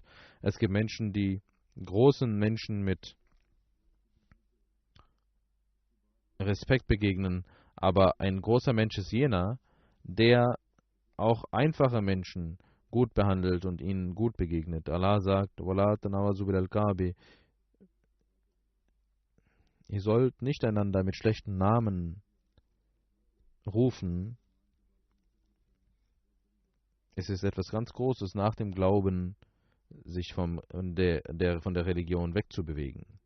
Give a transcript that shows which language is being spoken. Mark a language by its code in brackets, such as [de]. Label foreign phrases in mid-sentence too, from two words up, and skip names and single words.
[de] Es gibt Menschen, die großen Menschen mit Respekt begegnen, aber ein großer Mensch ist jener, der auch einfache Menschen gut behandelt und ihnen gut begegnet. Allah sagt, [ar] وَلَا تَنَاوَزُوا بِالْأَلْقَابِ. [de] Ihr sollt nicht einander mit schlechten Namen rufen. Es ist etwas ganz Großes, nach dem Glauben sich von der Religion wegzubewegen.